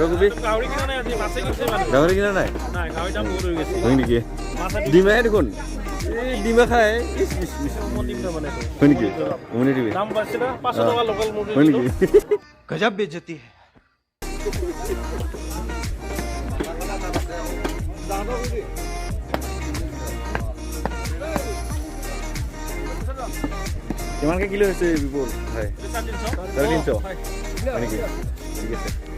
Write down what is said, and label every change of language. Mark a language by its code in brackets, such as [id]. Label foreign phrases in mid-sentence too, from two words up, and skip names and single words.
[as] গাহৰি কিনা নাই আজি মাছে কিনছে মানে গাহৰি কিনা নাই নাই গাহৰি দাম বহুত হৈ গৈছে হয় নেকি মাছ ডিমাহে দেখোন এই ডিমা খায় মই দিম না মানে হয় নেকি উমনি দিবি দাম বাঢ়ছে না 500 টকা লোকেল মুৰ্গী হয় নেকি [hi] गजब बेइज्जती है [as] কিমানকে কিলো হৈছে বিপুল হয় 350 হয় নেকি ঠিক আছে